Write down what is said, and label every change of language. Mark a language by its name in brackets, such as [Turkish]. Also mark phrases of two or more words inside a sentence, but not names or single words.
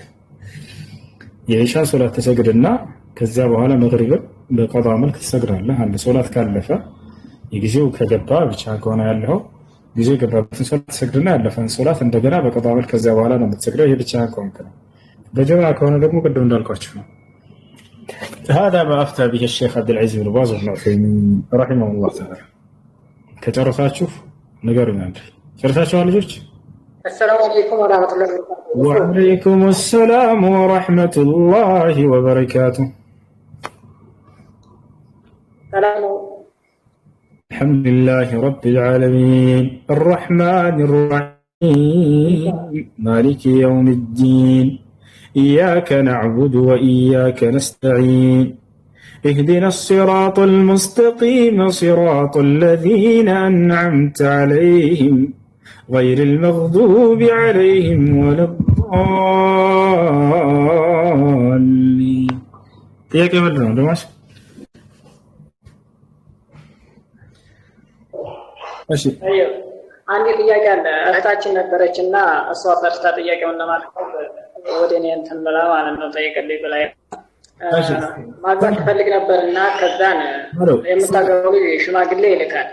[Amharic] የኢሻን ሶላት ትሰግድና ከዚያ በኋላ መግሪብን በቀዷ መልክ ትሰግዳለህ። አንድ ሶላት ካለፈ የጊዜው ከገባ ብቻህን ከሆነ ያለው ጊዜው የገባበትን ሶላት ትሰግድና ያለፈን ሶላት እንደገና በቀዷ መልክ ከዚያ በኋላ ነው የምትሰግደው። ይሄ ብቻህን ከሆንክ ነው። በጀማዓ ከሆነ ደግሞ ቅድም እንዳልኳችሁ ነው። [Arabic] هذا ما أفتى به الشيخ عبد العزيز بن باز بن عثيمين رحمه الله تعالى. [Amharic] ከጨረሳችሁ ንገሩኝ። አንዴ ጨርሳችኋል ልጆች? [Arabic] السلام عليكم ورحمة الله وبركاته. وعليكم السلام ورحمة الله وبركاته. سلام. الحمد لله رب العالمين الرحمن الرحيم مالك يوم الدين إياك نعبد وإياك نستعين اهدنا الصراط المستقيم صراط الذين أنعمت عليهم غير المغضوب عليهم ولا الضالين. [Amharic] ጥያቄ ምንድን ነው ደማሽ? እሺ አንድ ጥያቄ አለ። እህታችን ነበረችና እሷ ፈርታ ጥያቄውን ለማለት ወደ እኔ እንትን ብላ ማለት ነው ጠይቅልኝ ብላ ማግባት ትፈልግ ነበርና ከዛን የምታገባው ሽማግሌ ይልካል።